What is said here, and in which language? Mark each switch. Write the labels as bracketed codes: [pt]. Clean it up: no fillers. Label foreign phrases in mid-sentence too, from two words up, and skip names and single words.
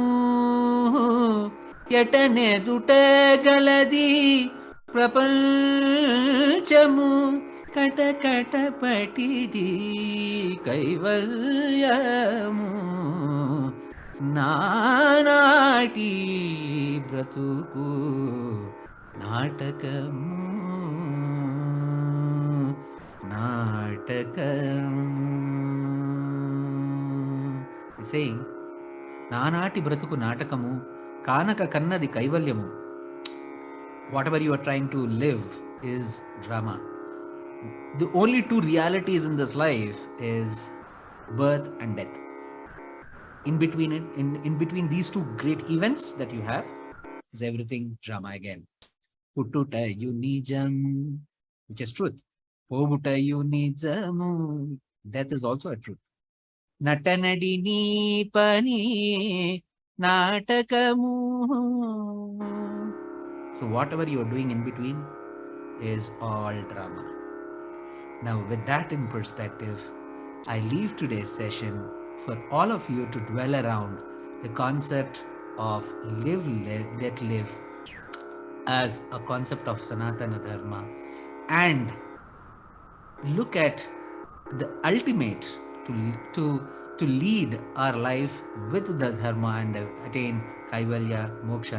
[te] ఎటనెదుటగలది ప్రపంచము కటకటపటిది కైవల్యము నానాటి బ్రతుకు నాటకము saying నానాటి బ్రతుకు నాటకము కానక కన్నది కైవల్యము. [en] Whatever you are trying to live is drama. The only two realities in this life is birth and death. In between these two great events that you have is everything drama again. [te] పుట్టుటయు నిజము, [en] which is truth. [te] పోవుటయు నిజము, [en] death is also a truth. [te] నటనడి నీ పని నాటకము. [en] So whatever you are doing in between is all drama. Now with that in perspective, I leave today's session for all of you to dwell around the concept of live, let live as a concept of Sanatana Dharma, and look at the ultimate to lead our life with the Dharma and attain Kaivalya, Moksha.